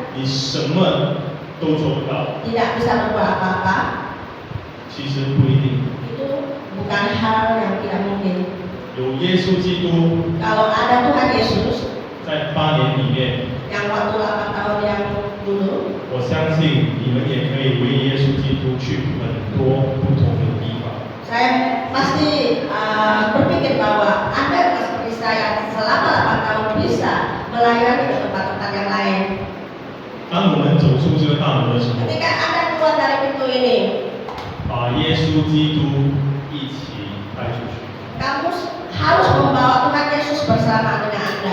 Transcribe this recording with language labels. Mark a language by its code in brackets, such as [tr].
[zh] 你什么都做不到， [id] tidak bisa berbuat apa-apa, [zh] 其实不一定。 [id] itu bukan hal yang tidak mungkin. [zh] 有耶稣基督 [id] Kalau ada Tuhan Yesus [zh] 在8年里面， [id] yang waktu 8 tahun yang dulu, [zh] 我相信信你们也可以为耶稣基督去很多不同的地方。 [id] Saya pasti berpikir bahwa Anda seperti saya selama 8 tahun bisa melayani ke tempat-tempat yang lain. [zh] 当我们走出这个大门的时候， [id] Ketika Anda keluar dari pintu ini, [zh] 把耶稣基督一起带出去。 [id] kamu harus membawa Tuhan Yesus bersama dengan Anda.